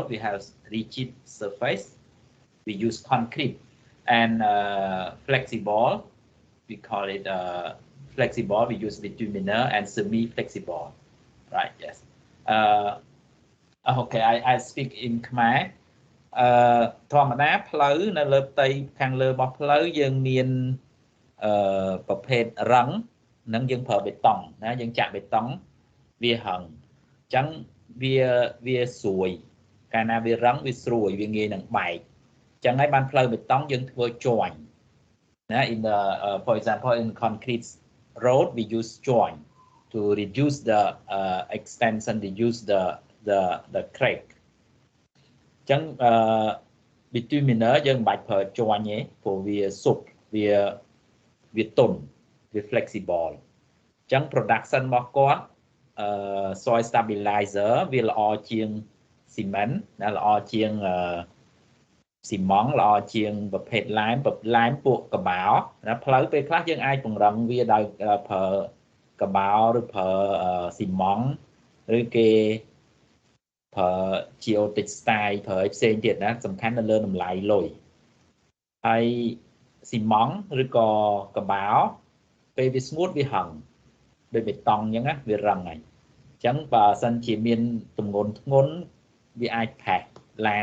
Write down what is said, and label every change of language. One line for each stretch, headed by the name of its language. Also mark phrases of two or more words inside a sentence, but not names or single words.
English: We have rigid surface. We use concrete, and flexible. We call it flexible. We use bitumen and semi-flexible. right, yes. Okay, I speak in Khmer.
Khmer: ធម្មតាផ្លូវនៅលើផ្ទៃខាងលើរបស់ផ្លូវយើងមានប្រភេទរឹងនឹង យើងប្រើបេតុងណាយើងចាក់បេតុងវាហឹងអញ្ចឹងវាស្រួយកាលណាវារឹងវាស្រួយវាងាយនឹងបែកអញ្ចឹងហើយបានផ្លូវបេតុងយើងធ្វើជាន់ណា
English: in the for example in concrete road we use joint to reduce the extension reduce the crack
Khmer: អញ្ចឹង bituminous យើងមិនបាច់ប្រើជាន់ទេព្រោះវាសុបវាទន់វា flexible អញ្ចឹង production របស់គាត់
English: soil stabilizer
Khmer: វាល្អជាង cement ណាល្អជាង ស៊ីម៉ង់ល្អជាងប្រភេទឡែមពួកកបោណាផ្លូវពេលខ្លះយើងអាចព ង្រឹងវាដោយប្រើកបោឬប្រើស៊ីម៉ង់ឬគេប្រើ geotextile ប្រើផ្សេងទៀតណាសំខាន់នៅលើតម្លៃលុយហើយស៊ីម៉ង់ឬក៏កបោពេលវាស្ងួតវាហឹងដូចបេតុងអញ្ចឹងណាវារឹងហើយអញ្ចឹងបើសិនជាមានទម្ងន់ធ្ងន់វាអាចផេះឡាន